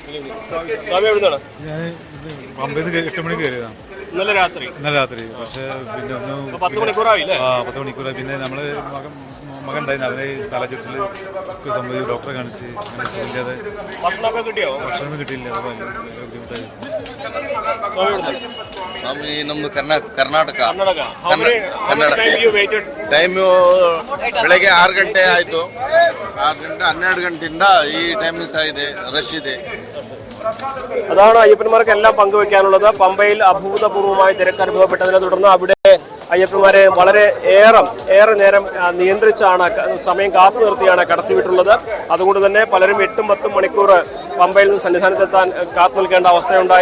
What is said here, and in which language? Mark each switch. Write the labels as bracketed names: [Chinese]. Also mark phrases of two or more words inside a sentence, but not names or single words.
[Malayalam] ഞാൻ പമ്പയിൽ 8 മണിക്ക് കയറിയതാണ്. ഇന്നലെ രാത്രി. പക്ഷേ പിന്നെ 10 മണിക്കൂറായി. 10 മണിക്കൂറായി. പിന്നെ നമ്മള് മകൻ ഉണ്ടായിരുന്നു. അവനെ തലച്ചുറ്റൽ ഒക്കെ സംബന്ധിച്ച് ഡോക്ടറെ കാണിച്ച് ഇല്ലാതെ ഭക്ഷണം കിട്ടിയില്ല. അത് ബുദ്ധിമുട്ടായി. [Kannada] ಸ್ವಾಮಿ ನಮ್ದು ಕರ್ನಾಟಕ. ಟೈಮು ಬೆಳಗ್ಗೆ 6 ಗಂಟೆ ಆಯಿತು. 12 ಗಂಟೆಯಿಂದ ಈ [Malayalam] ടൈം മിസ്സായത്. റഷ് [Kannada] ಇದೆ. [Malayalam] അതാണ് അയ്യപ്പന്മാർക്കെല്ലാം പങ്കുവെക്കാനുള്ളത്. പമ്പയിൽ അഭൂതപൂർവമായ തിരക്ക് അനുഭവപ്പെട്ടതിനെ തുടർന്ന് അവിടെ അയ്യപ്പന്മാരെ വളരെ ഏറെ നേരം നിയന്ത്രിച്ചാണ്, സമയം കാത്തു നിർത്തിയാണ് കടത്തിവിട്ടുള്ളത്. അതുകൊണ്ട് തന്നെ പലരും 8-10 മണിക്കൂർ പമ്പയിൽ നിന്ന് സന്നിധാനത്തെത്താൻ കാത്തു നിൽക്കേണ്ട അവസ്ഥയുണ്ടായി.